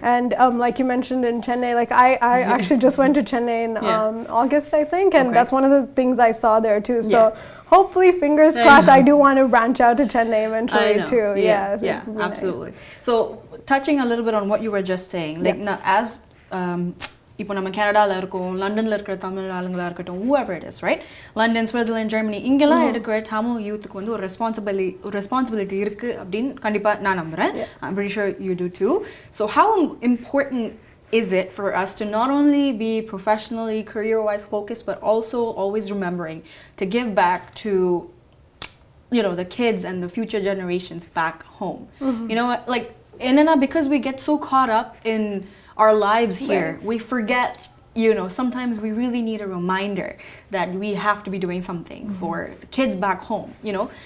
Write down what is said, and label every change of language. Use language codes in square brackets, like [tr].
[en] And like you mentioned in Chennai, like I actually just went to Chennai in August, I think, and that's one of the things I saw there too. So hopefully, fingers crossed, I do want to branch out to Chennai eventually too. Yeah, absolutely. Nice. So touching a little bit on what you were just saying, like now as [ta] இப்போ நம்ம கனடால இருக்கோம், லண்டன்ல இருக்கிற தமிழ் ஆளுங்களா இருக்கட்டும், [en] whoever it is, right? [ta] London, Switzerland, Germany, இங்கெல்லாம் இருக்கிற தமிழ் யூத்துக்கு வந்து ஒரு ரெஸ்பான்சிபிலிட்டி இருக்கு அப்படின்னு கண்டிப்பா நான் நம்புறேன். [en] I'm pretty sure you do too. So how important is it for us to not only be professionally, career-wise focused, but also always remembering to give back to, you know, the kids and the future generations back home? You know, like, because we get so caught up in our lives here, we forget, you know, sometimes we really need a reminder that we have to be doing something for the kids back home, you know.